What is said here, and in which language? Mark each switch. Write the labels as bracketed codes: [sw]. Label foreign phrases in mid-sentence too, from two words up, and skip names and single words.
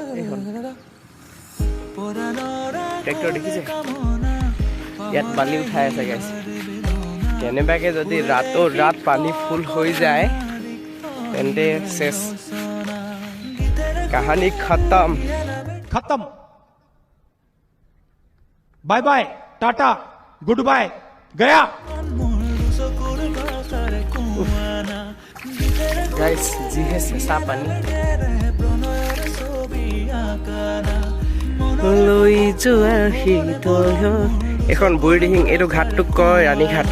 [as] এইখন ট্ৰেক্টৰ দেখিছে, ইয়াত বালি উঠাই আছে গাইজ। কেনেবাকে যদি ৰাত পানী ফুল হৈ যায় তেন্তে চেছ, [hi] कहानी खतम। [en] bye bye, tata, good bye, गया। [as] গাইজ, যিহে চেঁচা পানী। লৈ যোৱা এখন বুঢ়ীদিহিং, এইটো ঘাটটোক কয় ৰাণী ঘাট।